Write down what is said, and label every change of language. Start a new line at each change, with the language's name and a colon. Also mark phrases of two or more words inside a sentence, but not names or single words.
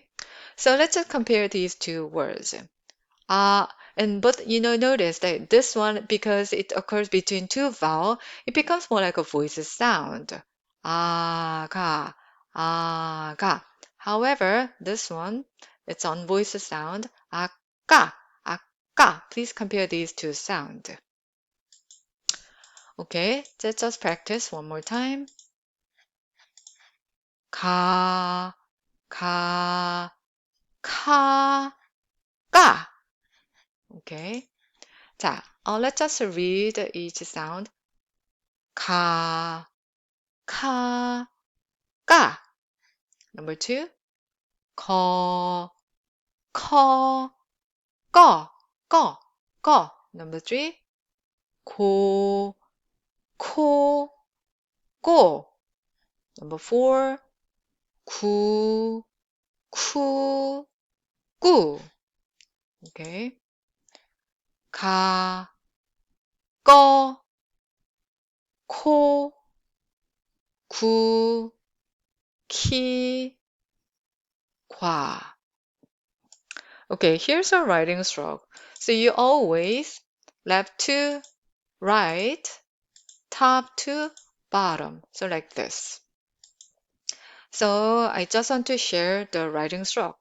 English: So let's just compare these two words. But notice that this one, because it occurs between two vowels, it becomes more like a voice sound.
Korean: 가, 가.
English: However, this one, it's on voice sound.
Korean: 가, 가.
English: Please compare these two sounds. Okay, let's just practice one more time.
Korean: 카, 카, 카, 가.
English: Okay.
Korean: 자,
English: let's just read each sound.
Korean: 카, 카, 카.
English: Number 2,
Korean: 코, 코, 코, 코, 코. Number 3, 코, 코, 고. Number 4, 쿠, 쿠, 구. Okay. 가, 꺼, 코, 구, 키, 과.
English: Okay, here's a writing stroke. So you always left to right, top to bottom. So like this. So I just want to share the writing stroke.